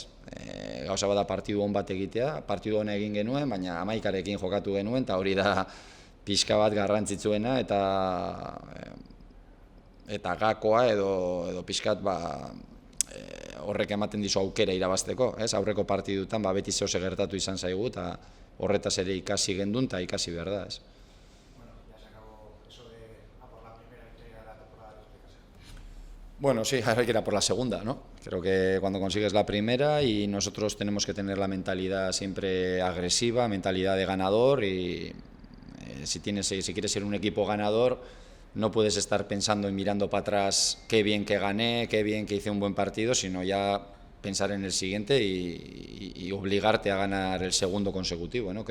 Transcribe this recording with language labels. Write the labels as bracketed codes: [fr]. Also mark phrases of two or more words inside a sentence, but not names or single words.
[eu] Gauza bada partidu on bat egitea, partidu ona egin genuen, baina hamaikarekin jokatu genuen, eta hori da pixka bat garrantzitsuena, eta gakoa edo pixkat horrek ematen dizu aukera irabazteko, aurreko partidutan beti zehose gertatu izan zaigu eta horretaz ere ikasi gendun eta ikasi behar da. [es] Bueno, ya se acabó eso de por la primera victoria de la temporada de los Picas. Bueno, sí, ahora hay que ir a por la segunda, ¿no? Creo que cuando consigues la primera y nosotros tenemos que tener la mentalidad siempre agresiva, mentalidad de ganador y si quieres ser un equipo ganador, no puedes estar pensando y mirando para atrás qué bien que gané, qué bien que hice un buen partido, sino ya pensar en el siguiente y obligarte a ganar el segundo consecutivo, ¿no?